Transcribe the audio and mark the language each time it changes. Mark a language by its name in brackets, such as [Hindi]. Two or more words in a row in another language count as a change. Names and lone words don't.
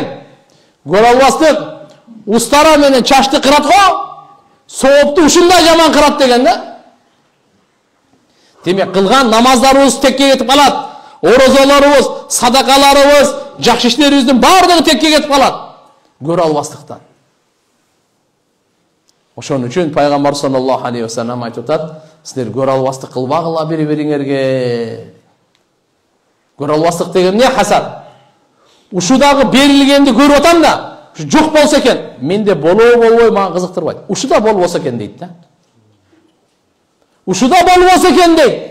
[Kyrgyz] Көрө албастык устара менен чачты кырат го, соопту ушундай жаман кырат деген да. Демек, кылган намаздарыбыз текке кетип калат. Орозолорубуз, садакаларыбыз, жакшы иштерибиздин бардыгы текке кетип калат. Көрө албастыктан. Ошон үчүн пайгамбар [Arabic] صلى الله عليه وسلم [Kyrgyz] айтып атат: "Силер көрө албастык кылбагыла бири-бириңерге." Көрө албастык деген эмне? Хасад. Ушудагы берилгенди көрүп атам да, ушу жок болсо экен, менде болбой мага кызыктырбайт. Ушуда болбосо экен дейт да. Ушуда болбосо экен дейт.